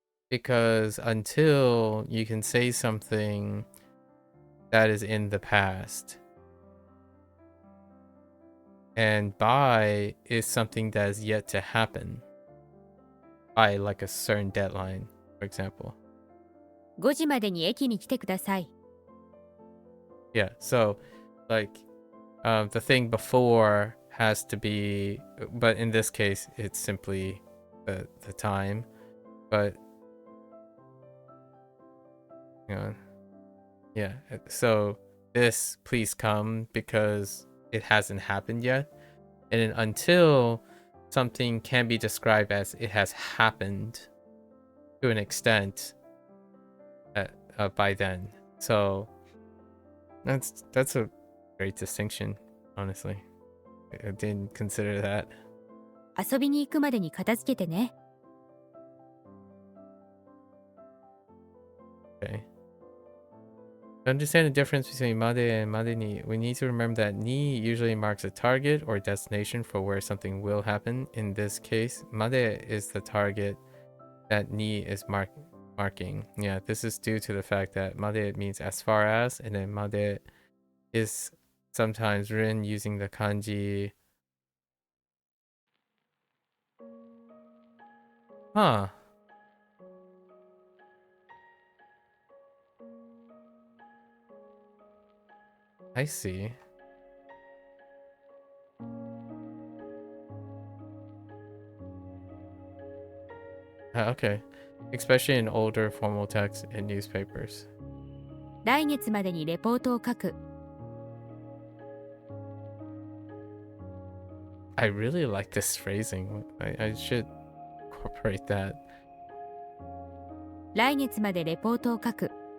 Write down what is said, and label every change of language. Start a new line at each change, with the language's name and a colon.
English: Because until, you can say something that is in the past. And by is something that is yet to happen. By like a certain deadline, for example.
Japanese: 5時までに駅に来てください。
English: Yeah, so like the thing before has to be, but in this case it's simply the time. But yeah, so this please come because it hasn't happened yet. And then until something can be described as it has happened to an extent by then. So that's a great distinction, honestly. I didn't consider that.
Japanese: 遊びに行くまでに片付けてね。
English: Okay. To understand the difference between made and made ni, we need to remember that ni usually marks a target or destination for where something will happen. In this case, made is the target that ni is marking. Yeah, this is due to the fact that made means as far as, and then made is sometimes written using the kanji. Huh. I see. Okay. Especially in older formal texts and newspapers.
Japanese: 来月までにレポートを書く。
English: I really like this phrasing. I should incorporate that.
Japanese: 来月までレポートを書く。